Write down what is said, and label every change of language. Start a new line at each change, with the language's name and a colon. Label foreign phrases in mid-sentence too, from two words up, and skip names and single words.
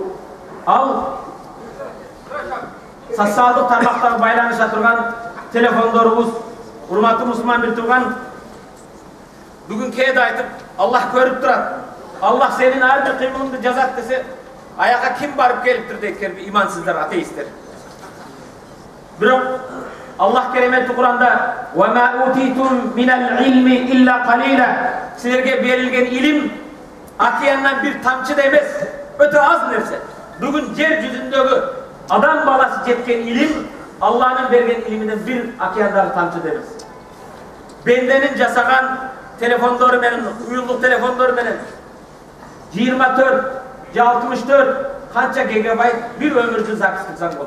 Kyrgyz: Ал социалдык тармактагы байланыша турган телефондорубуз, урматтуу мусулман бир тууган, бүгүн кээде айтып, Аллах көрүп турат. Аллах сенин ар бир кыймылыңды жазат десе, аяка ким барып келиптир дейт, имансыздар, атеисттер. Бирок Аллах кереметти Куранда
Arabic: "وما أوتيتم من العلم إلا قليلا",
Kyrgyz: силерге берилген илим океаннан бир тамчы да эмес, өтө аз нерсе. Бүгүн жер жүзүндөгү адам баласы жеткен илим Аллахтын берген илиминен бир океандагы тамчы да эмес. Бенденин жасаган телефондору менен, уюлдук телефондору менен 24 же 64 канча гигабайт бир өмүрдү запись кылсаң болот.